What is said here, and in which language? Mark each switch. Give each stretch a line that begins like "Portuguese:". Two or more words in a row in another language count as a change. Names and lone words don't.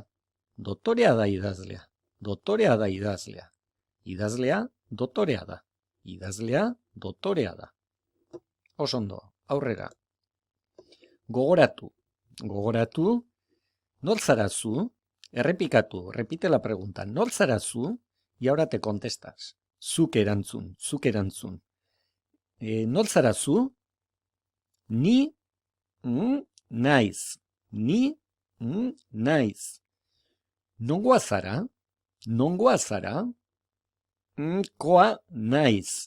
Basque: Dotorea da idazlea. Dotorea da idazlea. Idazlea dotorea da. Idazlea dotorea da. Osondo, aurrera. Gogoratu. Gogoratu. Nor zara zu? Errepikatu.
Spanish: Repite la pregunta.
Basque: Nor zara zu?
Spanish: Y ahora te contestas.
Basque: Zuk erantzun. Zuk erantzun. Nor zara zu? Ni naiz. Ni naiz. Nongoa zara? Nongoa zara? Koa naiz.